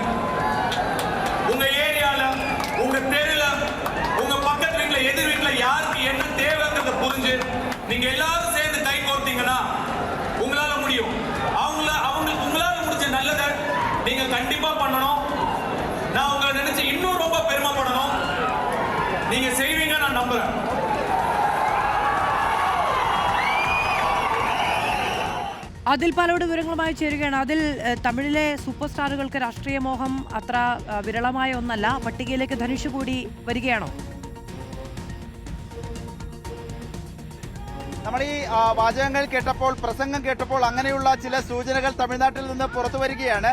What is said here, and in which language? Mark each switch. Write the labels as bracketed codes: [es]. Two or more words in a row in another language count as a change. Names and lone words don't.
[ta] உங்க ஏரியால, உங்க தெருல, உங்க பக்கத்து வீட்டுல, எதிர் வீட்டுல யாருக்கு என்ன தேவைங்கிறத புரிஞ்சு நீங்க எல்லாரும் சேர்ந்து கை கோர்த்தீங்கன்னா உங்களால முடியும். உங்களால முடிஞ்ச நல்லதை நீங்க கண்டிப்பா பண்ணணும். நான் உங்களை நினைச்சு இன்னும் ரொம்ப பெருமைப்படணும். நீங்க செய்வீங்க, நான் நம்புறேன். [ml] അതിൽ പാലോട് വിവരങ്ങളുമായി ചേരുകയാണ്. അതിൽ തമിഴിലെ സൂപ്പർ സ്റ്റാറുകൾക്ക് രാഷ്ട്രീയ മോഹം അത്ര വിരളമായ ഒന്നല്ല. പട്ടികയിലേക്ക് ധനുഷ് കൂടി വരികയാണോ? നമ്മൾ ഈ വാചകങ്ങൾ കേട്ടപ്പോൾ, പ്രസംഗം കേട്ടപ്പോൾ അങ്ങനെയുള്ള ചില സൂചനകൾ തമിഴ്നാട്ടിൽ നിന്ന് പുറത്തു വരികയാണ്.